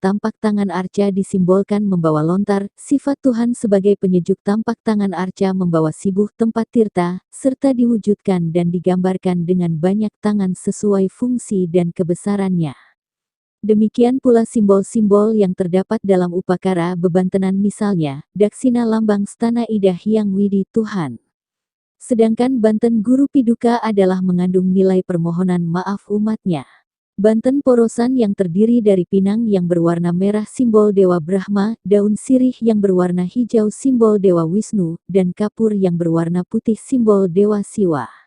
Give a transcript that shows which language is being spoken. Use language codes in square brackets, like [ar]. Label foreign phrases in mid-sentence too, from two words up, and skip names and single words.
[id] Tampak tangan arca disimbolkan membawa lontar, sifat Tuhan sebagai penyejuk. Tampak tangan arca membawa sibuh, tempat tirta, serta diwujudkan dan digambarkan dengan banyak tangan sesuai fungsi dan kebesarannya. Demikian pula simbol-simbol yang terdapat dalam upakara bebantenan, misalnya, daksina lambang stana ida Hyang Widi Tuhan. Sedangkan banten guru piduka adalah mengandung nilai permohonan maaf umatnya. Banten porosan yang terdiri dari pinang yang berwarna merah simbol Dewa Brahma, daun sirih yang berwarna hijau simbol Dewa Wisnu, dan kapur yang berwarna putih simbol Dewa Siwa.